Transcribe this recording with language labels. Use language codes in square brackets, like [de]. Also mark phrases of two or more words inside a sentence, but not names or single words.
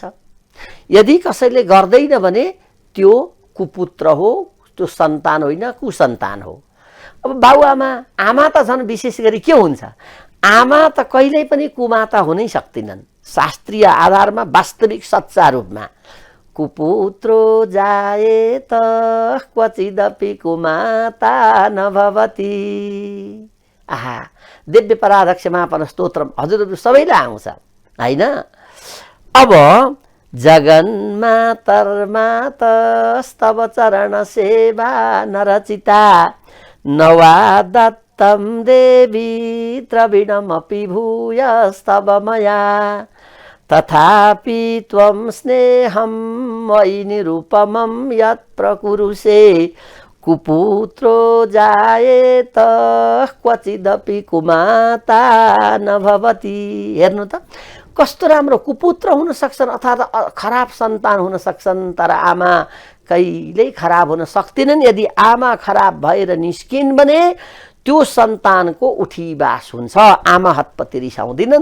[ne] यदि कसैले गर्दैन भने त्यो कुपुत्र हो, त्यो सन्तान होइन, कुसन्तान हो। अब बाबुआमा, आमा त झन् विशेष गरी के हुन्छ? आमा त कहिल्यै पनि कुमाता हुनै सक्दिनन्। शास्त्रीय आधारमा, वास्तविक सच्चा रूपमा [sa] कुपुत्रो जायेत क्वचिदपि कुमाता नभवति। [ne] आहा, दिव्य पराध्यक्ष महापन स्तोत्रम हजुरहरू सबैलाई आउँछ होइन? [sa] अब जगन्मातर्मातस्तव चरण सेवा नरचिता नवा दत्तं देवी द्रविणमपि भूयस्तव मया तथापि त्वं स्नेहं मयि निरुपमं यत् प्रकुरुषे कुपुत्रो जायेत क्वचिदपि कुमाता नभवति। [ne] हेर्नु त कस्तो राम्रो कुपुत्र हुन सक्छन् अथवा खराब सन्तान हुन सक्छन्। तर आमा कहिल्यै खराब हुन सक्दिनन्। यदि आमा खराब भएर निस्किन् भने त्यो सन्तानको उठीबास हुन्छ। आमा हतपति रिसाउँदिनन्।